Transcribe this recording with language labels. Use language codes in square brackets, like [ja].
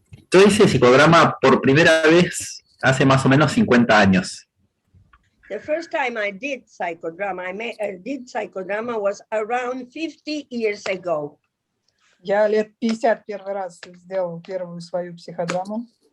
[es] Yo hice psicodrama por primera vez hace más o menos 50 años. [en] The first time I did psychodrama, did psychodrama was around 50 years ago. [ru] Я лет 50 первый раз сделал первую свою психодраму.